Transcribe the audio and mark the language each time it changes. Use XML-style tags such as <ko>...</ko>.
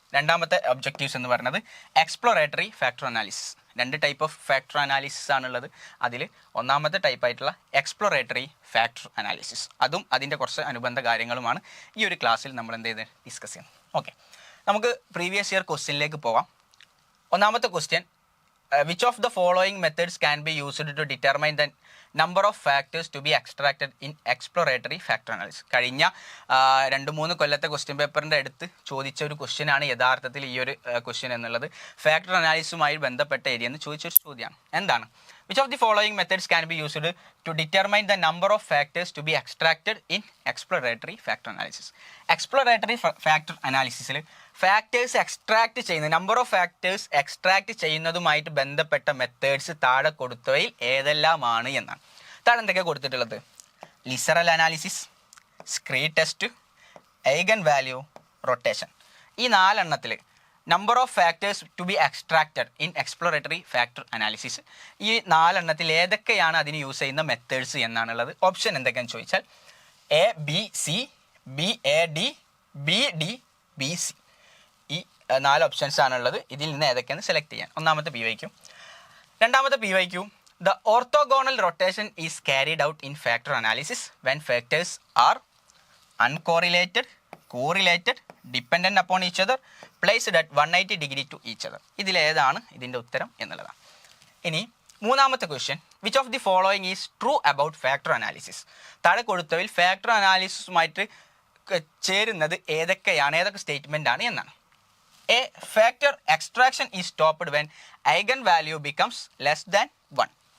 <ml>രണ്ടാമത്തെ ഒബ്ജക്റ്റീവ്സ് എന്ന് പറയുന്നത് exploratory factor analysis. 2 type of factor analysis ആണുള്ളത്. അതിൽ ഒന്നാമത്തെ ടൈപ്പായിട്ടുള്ള എക്സ്പ്ലോറേറ്ററി ഫാക്ടർ അനാലിസിസ്, അതും അതിൻ്റെ കുറച്ച് അനുബന്ധ കാര്യങ്ങളുമാണ് ഈ ഒരു ക്ലാസ്സിൽ നമ്മൾ എന്ത് ചെയ്ത് ഡിസ്കസ് ചെയ്യുന്നത്. ഓക്കെ, നമുക്ക് പ്രീവിയസ് ഇയർ ക്വസ്റ്റ്യനിലേക്ക് പോകാം. ഒന്നാമത്തെ question,</ml> <en>which of the following methods can be used to determine the number of factors to be extracted in exploratory factor analysis?</en> <ml>കഴിഞ്ഞ 2-3 കൊല്ലത്തെ ക്വസ്റ്റ്യൻ പേപ്പറിൻ്റെ അടുത്ത് ചോദിച്ച ഒരു ക്വസ്റ്റ്യനാണ് യഥാർത്ഥത്തിൽ ഈ ഒരു ക്വസ്റ്റ്യൻ എന്നുള്ളത്. ഫാക്ടർ അനാലിസിസുമായി ബന്ധപ്പെട്ട ഏരിയ എന്ന് ചോദിച്ചൊരു ചോദ്യമാണ്. എന്താണ്?</ml> <en>which of the following methods can be used to determine the number of factors to be extracted in exploratory factor analysis?</en> <ml>Exploratory factor അനാലിസിസിൽ factors extract ചെയ്യുന്ന, നമ്പർ ഓഫ് ഫാക്ടേഴ്സ് എക്സ്ട്രാക്ട് ചെയ്യുന്നതുമായിട്ട് ബന്ധപ്പെട്ട methods താഴെ കൊടുത്തവയിൽ ഏതെല്ലാമാണ് എന്നാണ്. താഴെ എന്തൊക്കെയാണ് കൊടുത്തിട്ടുള്ളത്?</ml> <en>LISREL analysis, scree test, eigen value, rotation.</en> <ml>ഈ 4 എണ്ണത്തിൽ number of factors to B extracted in exploratory factor analysis, ഈ 4 എണ്ണത്തിൽ ഏതൊക്കെയാണ് അതിന് യൂസ് ചെയ്യുന്ന മെത്തേഡ്സ് എന്നാണുള്ളത്. ഓപ്ഷൻ എന്തൊക്കെയാണെന്ന് ചോദിച്ചാൽ ABC, BAD, BD, BC. ഈ 4 ഓപ്ഷൻസ് ആണുള്ളത്. ഇതിൽ നിന്ന് ഏതൊക്കെയാണ് സെലക്ട് ചെയ്യാൻ. ഒന്നാമത്തെ PYQ. രണ്ടാമത്തെ PYQ,</ml> <en>the orthogonal rotation is carried out in factor analysis when factors are uncorrelated, correlated, dependent upon each other, placed at 180 degree to each other.</en> <ml>ഇതിലേതാണ് ഇതിൻ്റെ ഉത്തരം എന്നുള്ളതാണ്. ഇനി മൂന്നാമത്തെ question,</ml> <en>Which of the following is true about factor analysis?</en> <ml>താഴെ കൊടുത്തതിൽ factor അനാലിസിസുമായിട്ട് ചേരുന്നത് ഏതൊക്കെയാണ്, ഏതൊക്കെ സ്റ്റേറ്റ്മെൻ്റ് ആണ് എന്നാണ്.</ml> <en>A, factor extraction is stopped when eigen value becomes less than 1.</en>